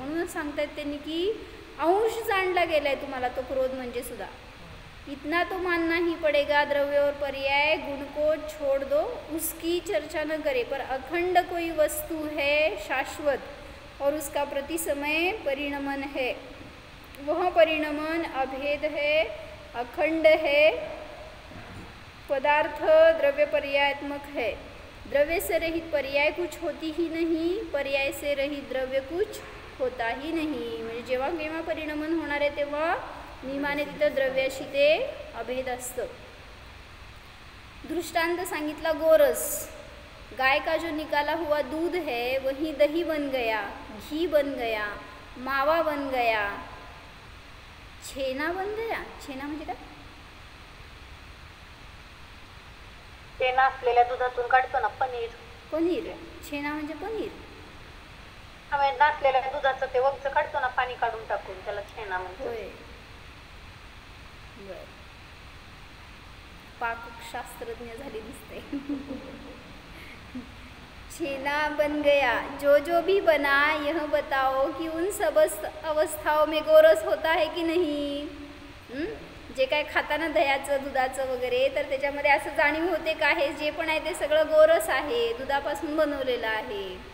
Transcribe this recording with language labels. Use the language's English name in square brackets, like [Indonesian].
[Marathi] म्हणूनच सांगतायत त्यांनी की अंश जाणला गेलाय तुम्हाला तो क्रोध म्हणजे सुद्धा. [Hindi] इतना तो मानना ही पड़ेगा, द्रव्य और पर्याय गुण को छोड़ दो, उसकी चर्चा न करे, पर अखंड कोई वस्तु है शाश्वत और उसका प्रति समय परिणमन है. वह परिणमन अभेद है, अखंड है, पदार्थ द्रव्य पर्यायात्मक है. द्रव्य से रहित पर्याय कुछ होती ही नहीं, पर्याय से रहित द्रव्य कुछ होता ही नहीं. [Marathi] म्हणजे जेव्हा केव्हा परिणमन होणार आहे तेव्हा नियमाने तिथं द्रव्याशी ते अभेद असतं. दृष्टांत सांगितला गोरस. [Hindi] गाय का जो निकाला हुआ दूध है वही दही बन गया, घी बन गया, मावा बन गया, छेना बन गया. [Marathi] छेना म्हणजे काय? छेना असलेल्या दुधातून काढतो ना पनीर. पनीर. छेना म्हणजे पनीर. आम्ही नासलेल्या दुधाचं ते वगचं काढतो ना पाणी काढून टाकून, त्याला छेना म्हणतो. होय. बर. पाकशास्त्रज्ञ झाली दिसते. [Hindi] छेना बन गया. जो भी बना यह बताओ कि उन सब अवस्थाओं में गोरस होता है की नहीं. [Marathi] जे काय खाताना दह्याचं दुधाचं वगैरे तर त्याच्यामध्ये असं जाणीव होते का हे जे पण आहे ते सगळं गोरस आहे, दुधापासून बनवलेलं आहे.